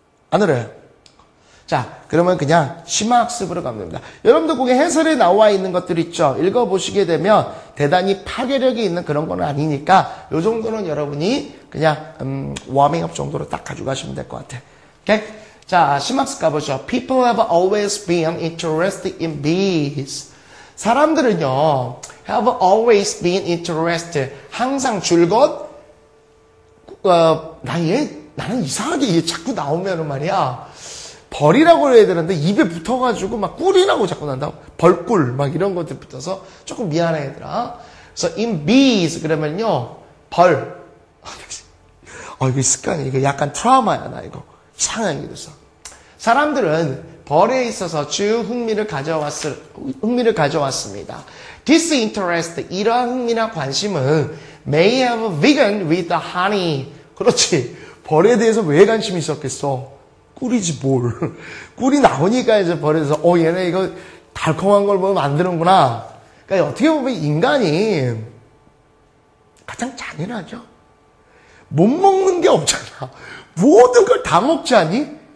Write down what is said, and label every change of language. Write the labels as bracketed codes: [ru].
[ko] 안 어려요. 자, 그러면 그냥 심화학습으로 가면 됩니다. 여러분들 거기 해설에 나와 있는 것들 있죠? 읽어보시게 되면 대단히 파괴력이 있는 그런 건 아니니까 이 정도는 여러분이 그냥 워밍업 정도로 딱 가져가시면 될 것 같아요. 오케이? 자, 심화학습 가보죠. [en] People have always been interested in bees. [ko] 사람들은요, [en] have always been interested. [ko] 항상 줄곧 나는 이상하게 이게 자꾸 나오면은 말이야. 벌이라고 해야 되는데 입에 붙어가지고 막 꿀이라고 자꾸 난다. 벌꿀 막 이런 것들 붙어서 조금 미안해 얘들아. 그래서 [en] in bees [ko] 그러면요 벌. 이거 습관이 이거 약간 트라우마야 나 이거. 이상하게 돼서. 사람들은 벌에 있어서 주 흥미를 가져왔습니다. [en] This interest [ko] 이러한 흥미나 관심은 [en] may have begun with the honey. [ko] 그렇지. 벌에 대해서 왜 관심이 있었겠어? 꿀이지 뭘. 꿀이 나오니까 이제 벌에서 얘네 이거 달콤한 걸 보면 만드는구나. 그러니까 어떻게 보면 인간이 가장 잔인하죠. 못 먹는 게 없잖아. 모든 걸 다 먹지 않니?